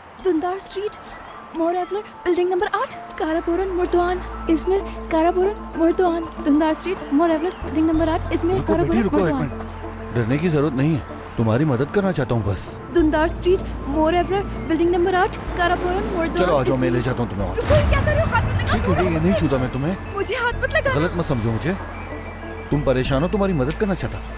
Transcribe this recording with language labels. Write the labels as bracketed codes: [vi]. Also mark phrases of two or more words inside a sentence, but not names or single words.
[hi] दुंदार स्ट्रीट, मोरेवलर, बिल्डिंग नंबर 8, कारापुरम, मुर्दवान, इजमिर, कारापुरम, मुर्दवान, दुंदार स्ट्रीट, मोरेवलर, बिल्डिंग नंबर 8, इजमिर, रुको बेटी, कारापुरम, रुको एक मुर्दवान। मिनट। डरने की जरूरत नहीं है, तुम्हारी मदद करना चाहता हूँ बस। दुंदार स्ट्रीट, मोरेवलर, बिल्डिंग नंबर 8, कारापुरम, मुर्दवान। चलो आ जाओ, मैं इजमिर। ले जाता हूँ तुम्हें वहाँ। रुको, ये क्या कर रहे हो? हाथ मत लगाओ। ठीक है ठीक है, नहीं छूता मैं तुम्हें। मुझे हाथ मत लगाओ। गलत मत समझो मुझे, तुम परेशान हो, तुम्हारी मदद करना चाहता।